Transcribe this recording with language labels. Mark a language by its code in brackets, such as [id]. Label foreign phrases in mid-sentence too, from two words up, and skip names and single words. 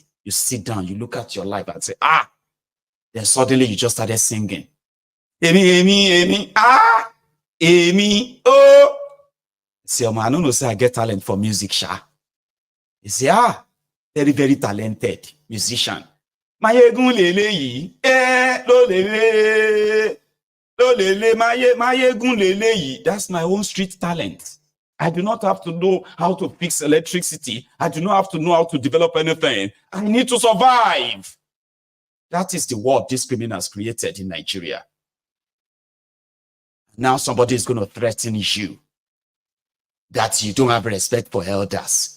[en] You sit down, you look at your life and say, then suddenly you just started singing. Amy, Amy, oh. Say, I don't know, say I get talent for music, sha. You say, very, very talented musician. [yo] Maiyegun lele yi, lo lele, Maiyegun lele yi. [en] That's my own street talent. I do not have to know how to fix electricity. I do not have to know how to develop anything. I need to survive. That is the world this criminals created in Nigeria. Now somebody is going to threaten you that you don't have respect for elders.